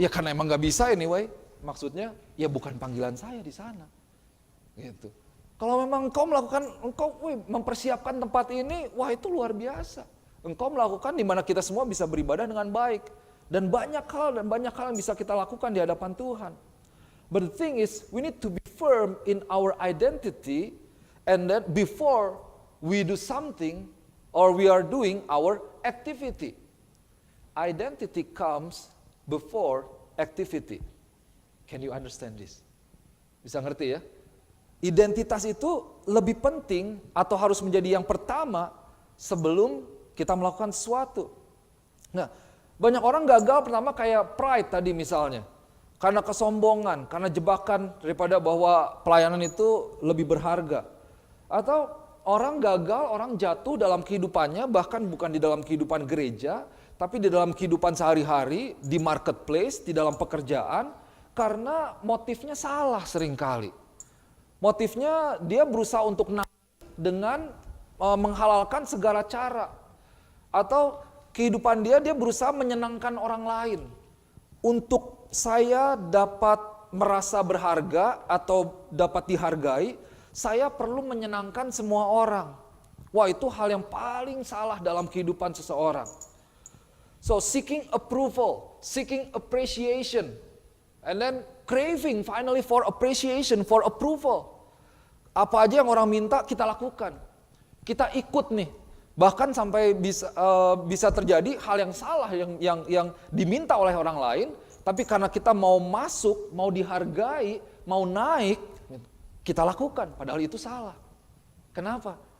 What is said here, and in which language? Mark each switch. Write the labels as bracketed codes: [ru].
[id] Ya karena emang nggak bisa anyway. Maksudnya ya bukan panggilan saya di sana. Gitu. Kalau memang engkau mempersiapkan tempat ini, wah itu luar biasa. Engkau melakukan di mana kita semua bisa beribadah dengan baik. Dan banyak hal yang bisa kita lakukan di hadapan Tuhan. [en] But the thing is, we need to be firm in our identity, and that before we do something, or we are doing our activity. Identity comes before activity. Can you understand this? [id] Bisa ngerti ya? Identitas itu lebih penting atau harus menjadi yang pertama sebelum kita melakukan sesuatu. Nah, banyak orang gagal pertama kayak pride tadi misalnya. Karena kesombongan, karena jebakan daripada bahwa pelayanan itu lebih berharga. Atau orang gagal, orang jatuh dalam kehidupannya, bahkan bukan di dalam kehidupan gereja, tapi di dalam kehidupan sehari-hari, di marketplace, di dalam pekerjaan, karena motifnya salah seringkali. Motifnya dia berusaha untuk naik dengan menghalalkan segala cara. Atau kehidupan dia berusaha menyenangkan orang lain. Untuk saya dapat merasa berharga atau dapat dihargai, saya perlu menyenangkan semua orang. Wah, itu hal yang paling salah dalam kehidupan seseorang. [en] So seeking approval, seeking appreciation, and then craving finally for appreciation, for approval. [id] Apa aja yang orang minta kita lakukan. Kita ikut nih. Bahkan sampai bisa terjadi hal yang salah yang diminta oleh orang lain, tapi karena kita mau masuk, mau dihargai, mau naik, kita lakukan. Padahal itu salah. Kenapa?